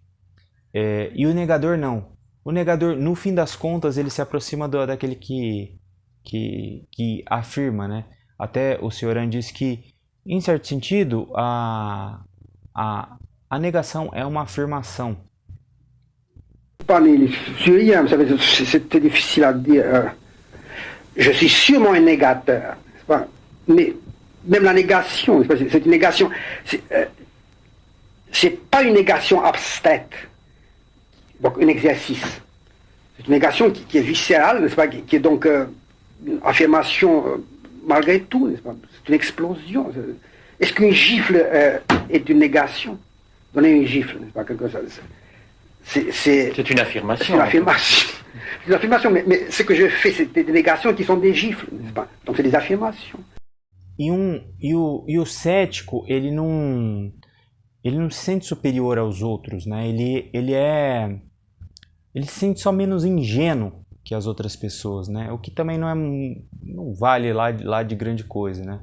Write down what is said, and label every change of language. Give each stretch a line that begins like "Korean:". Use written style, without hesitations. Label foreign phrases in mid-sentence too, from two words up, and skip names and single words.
Portuguese: E o negador não. O negador, no fim das contas, ele se aproxima daquele que afirma, né? Até o Cioran diz que, em certo sentido, a negação é uma afirmação.
French: Parler syrien, vous savez, c'est difficile à dire. Je suis sûrement un négateur, mais même la négation, c'est une négation. C'est pas une négation abstraite, donc un exercice. C'est une négation qui est viscérale, n'est-ce pas, qui est donc une affirmation malgré tout, n'est-ce pas? C'est une explosion. Est-ce qu'une gifle est une négation? Donner une gifle, n'est-ce pas, quelque chose. C'est une affirmation. C'est une affirmation. C'est une affirmation, mais ce que je fais, c'est des négations qui sont des gifles, n'est-ce pas? Donc c'est des affirmations.
Portuguese: E o cético, ele não se sente superior aos outros, né? Ele se sente só menos ingênuo que as outras pessoas, né? O que também não vale lá de grande coisa, né?